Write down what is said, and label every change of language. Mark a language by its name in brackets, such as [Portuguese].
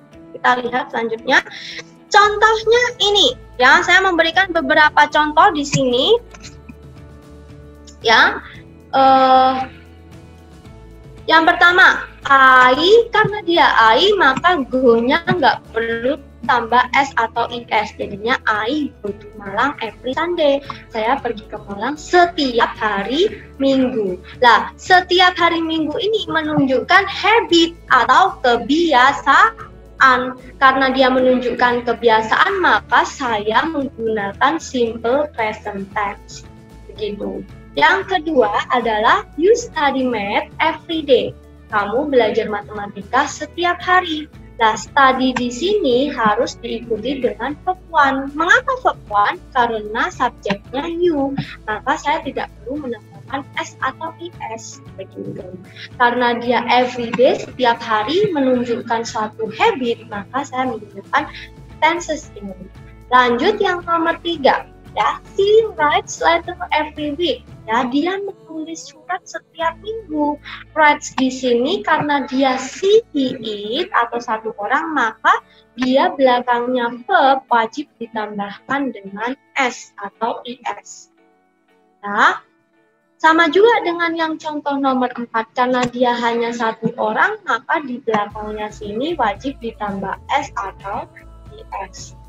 [Indonesian] Kita lihat selanjutnya. Contohnya ini, ya, saya memberikan beberapa contoh di sini. Ya, yang pertama, I, karena dia I, maka go-nya nggak perlu tambah S atau IS. Jadinya [English] I go to Malang every Sunday. [Indonesian] Saya pergi ke Malang setiap hari Minggu. Lah, setiap hari Minggu ini menunjukkan habit atau kebiasaan. Karena dia menunjukkan kebiasaan, maka saya menggunakan simple present tense. Begitu. Yang kedua adalah [English] you study math every day. [Indonesian] Kamu belajar matematika setiap hari. Nah, study di sini harus diikuti dengan verb one. Mengapa verb one? Karena subjeknya you. Maka saya tidak perlu menambahkan s atau is. Begitu. Karena dia everyday, setiap hari menunjukkan suatu habit, maka saya menggunakan tenses ini. Lanjut yang nomor 3. [English] Ya, she writes letter every week. [Indonesian] Ya, dia menulis surat setiap minggu. Writes di sini karena dia she, he, it atau satu orang, maka dia belakangnya verb wajib ditambahkan dengan s atau is. Ya, sama juga dengan yang contoh nomor 4, karena dia hanya satu orang, maka di belakangnya sini wajib ditambah s atau is.